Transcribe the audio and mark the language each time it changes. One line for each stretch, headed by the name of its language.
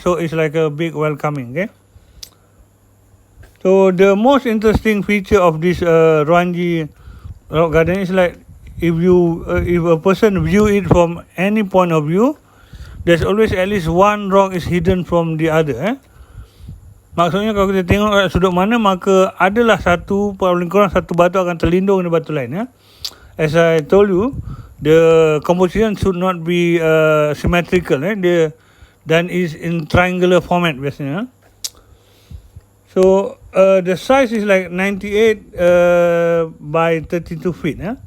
English: So it's like a big welcoming. So the most interesting feature of this Ruanji rock garden is like if a person view it from any point of view, there's always at least one rock is hidden from the other.
Malay: Maksudnya kalau kita tengok kat sudut mana, maka adalah paling kurang satu batu akan terlindung dengan batu lain.
English: As I told you, the composition should not be symmetrical. Dan is in triangular format biasanya. So the size is like 98 by 32 feet.